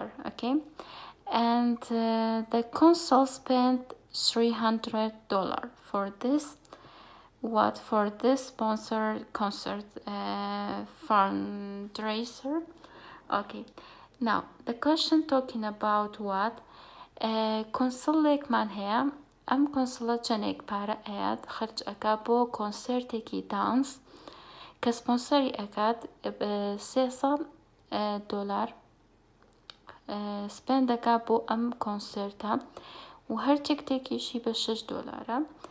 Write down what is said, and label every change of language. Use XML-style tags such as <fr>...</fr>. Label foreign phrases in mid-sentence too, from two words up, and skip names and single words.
<en>Okay, and the council spent $300 for this sponsored concert fundraiser. Okay, now the question talking about what?</en> <ckb>کۆنسڵێکمان هەیە. ئەم کۆنسڵە چەندێک پارە ئەیات خەرج ئەکا بۆ کۆنسێرتێکی دانس کە سپۆنسەری ئەکات $300 سپێند دەکا بۆ ئەم کۆنسێرتە و هەر تێکتێکیشی بە $6.</ckb>